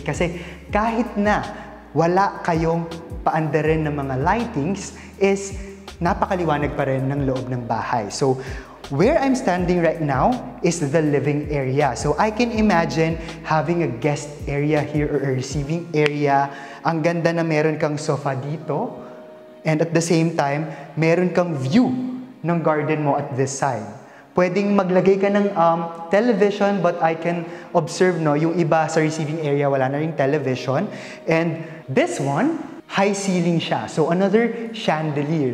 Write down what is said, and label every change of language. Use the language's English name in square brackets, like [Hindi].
[Filipino] Kasi kahit na wala kayong paandarin ng mga lightings, is napakaliwanag pa rin ng loob ng bahay. [English] So, where I'm standing right now is the living area. So, I can imagine having a guest area here or a receiving area. [Filipino] Ang ganda na meron kang sofa dito. [English] And at the same time, [Filipino] meron kang [English] view ng garden mo at this side. [Filipino] Pwedeng maglagay ka ng television, [English] but I can observe, [Filipino] no, yung iba sa receiving area, wala na ring television. [English] And this one, high ceiling [Filipino] siya. [English] So another chandelier.